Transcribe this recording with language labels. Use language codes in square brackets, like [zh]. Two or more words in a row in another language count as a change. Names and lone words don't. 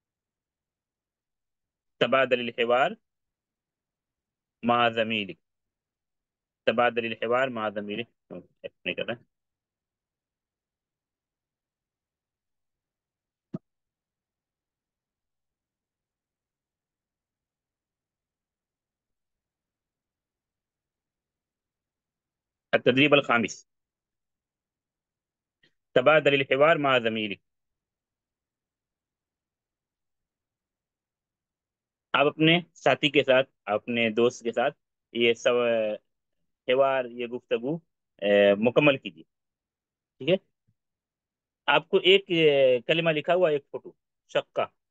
[ar] تبادل حوار مع زميلك, تبادل حوار مع زميلك [hi] नहीं कर रहे हैं। [ar] تدريب الخامس، تبادل حوار مع زميلك. [hi] आप अपने साथी के साथ, अपने दोस्त के साथ ये सब हिवार, ये गुफ्तगू मुकम्मल कीजिए। ठीक है। आपको एक कलिमा लिखा हुआ, एक फोटो शक्का।